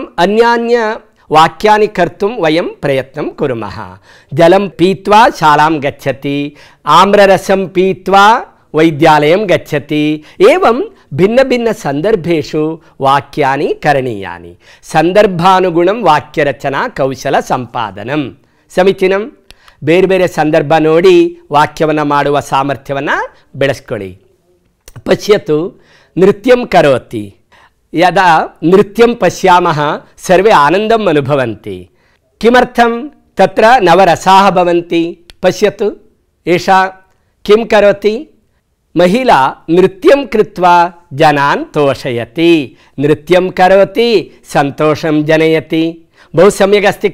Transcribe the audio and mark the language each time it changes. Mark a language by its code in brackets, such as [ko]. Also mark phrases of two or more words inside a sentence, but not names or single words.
[sa] अन्यान्य वाक्यानि कर्तुं वयं प्रयत्नं कुर्मः जलं पीत्वा शालां गच्छति आम्ररसं पीत्वा वैद्यालयं गच्छति एवं भिन्नभिन्नसन्दर्भेषु वाक्यानि करणीयानि सन्दर्भानुगुणं वाक्यरचना कौशलसम्पादनं समीचीनं [kn] ಬೇರೆ ಬೇರೆ ಸಂದರ್ಭ ನೋಡಿ ವಾಕ್ಯವನ್ನು ಮಾಡುವ ಸಾಮರ್ಥ್ಯವನ್ನು ಬೆಳೆಸ್ಕೊಳ್ಳಿ [sa] ಪಶ್ಯತು ನೃತ್ಯಂ ಕರೋತಿ यदा नृत्यं पश्यामः सर्वे आनन्दम् अनुभवन्ति किमर्थं तत्र नवरसाः भवन्ति पश्यतु एषा किं करोति महिला नृत्यं कृत्वा जनान् तोषयति नृत्यं करोति सन्तोषं जनयति बहु सम्यक् अस्ति